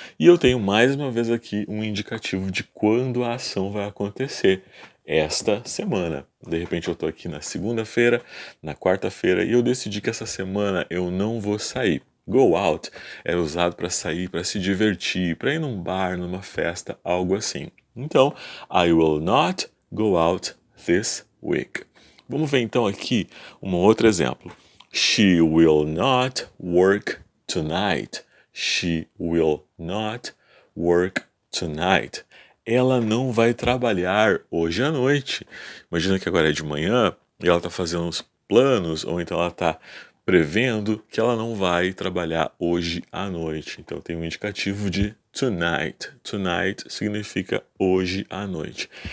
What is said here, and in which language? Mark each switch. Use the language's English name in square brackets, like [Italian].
[Portuguese] E eu tenho mais uma vez aqui um indicativo de quando a ação vai acontecer. Esta semana. De repente eu estou aqui na segunda-feira, na quarta-feira, e eu decidi que essa semana eu não vou sair. Go out é usado para sair, para se divertir, para ir num bar, numa festa, algo assim. [English] Então, I will not go out this week. [Portuguese] Vamos ver então aqui um outro exemplo. [English] She will not work tonight. She will not work tonight. [Portuguese] Ela não vai trabalhar hoje à noite. Imagina que agora é de manhã e ela está fazendo uns planos, ou então ela está prevendo que ela não vai trabalhar hoje à noite. Então tem um indicativo de tonight. Tonight significa hoje à noite.